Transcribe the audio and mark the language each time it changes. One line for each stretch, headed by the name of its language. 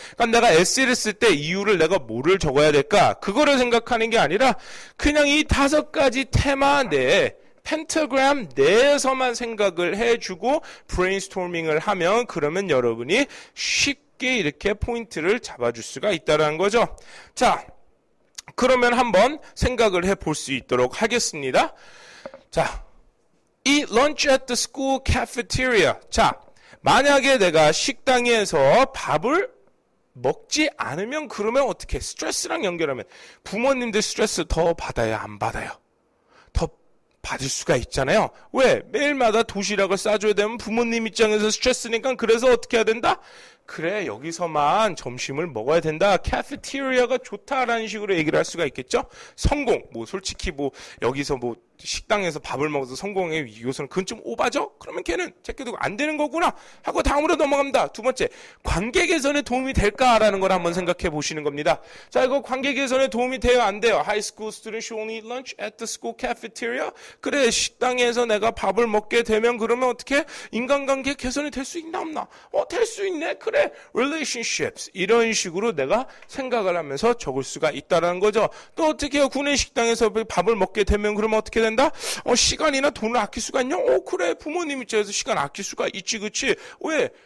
Korean: 그러니까 내가 에세이를 쓸 때 이유를 내가 뭐를 적어야 될까? 그거를 생각하는 게 아니라 그냥 이 5가지 테마 내에 펜타그램 내에서만 생각을 해주고 브레인스토밍을 하면 그러면 여러분이 쉽게 이렇게 포인트를 잡아줄 수가 있다는 거죠. 자, 그러면 한번 생각을 해볼 수 있도록 하겠습니다.
English: 자, eat lunch at the school cafeteria.
Korean: 자, 만약에 내가 식당에서 밥을 먹지 않으면 그러면 어떻게? 스트레스랑 연결하면 부모님들 스트레스 더 받아요, 안 받아요? 더 받을 수가 있잖아요. 왜? 매일마다 도시락을 싸줘야 되면 부모님 입장에서 스트레스니까 그래서 어떻게 해야 된다? 그래, 여기서만 점심을 먹어야 된다. 카페테리아가 좋다라는 식으로 얘기를 할 수가 있겠죠? 성공. 뭐 솔직히 뭐 여기서 뭐 식당에서 밥을 먹어서 성공의 요소는 그건 좀 오바죠? 그러면 걔는 제껴두고 안 되는 거구나 하고 다음으로 넘어갑니다. 두 번째, 관계 개선에 도움이 될까라는 걸 한번 생각해 보시는 겁니다. 자, 이거 관계 개선에 도움이 돼요? 안 돼요?
English: High school students should only eat lunch at the school cafeteria.
Korean: 그래, 식당에서 내가 밥을 먹게 되면 그러면 어떻게? 인간관계 개선이 될 수 있나 없나? 될 수 있네. 그래, relationships. 이런 식으로 내가 생각을 하면서 적을 수가 있다는 거죠. 또 어떻게 해요? 구내 식당에서 밥을 먹게 되면 그러면 어떻게 된다? 시간이나 돈을 아낄 수가 있냐? 그래, 부모님 입장에서 시간 아낄 수가 있지, 그치? 왜?